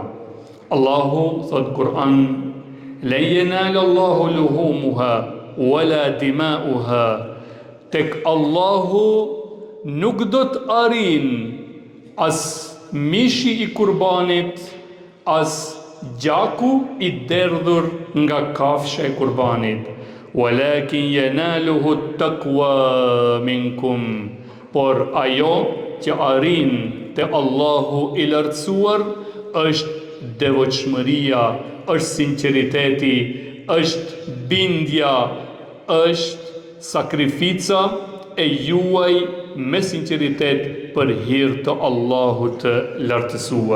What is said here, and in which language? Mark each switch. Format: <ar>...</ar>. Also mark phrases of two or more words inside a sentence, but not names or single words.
<sq>Allahu thot Kur'an:</sq> <ar>"لن ينال الله لحومها ولا دماؤها."</ar> <sq>Tek Allahu nuk do të arrin as mishi i kurbanit, as gjaku i derdhur nga kafsha e kurbanit.</sq> <ar>ولكن يناله التقوى منكم.</ar> <sq>Por ajo që arrin te Allahu i lartësuar është devotshmëria, është sinqeriteti, është bindja, është sakrifica e juaj me sinqeritet për hir të Allahut të lartësuar.</sq>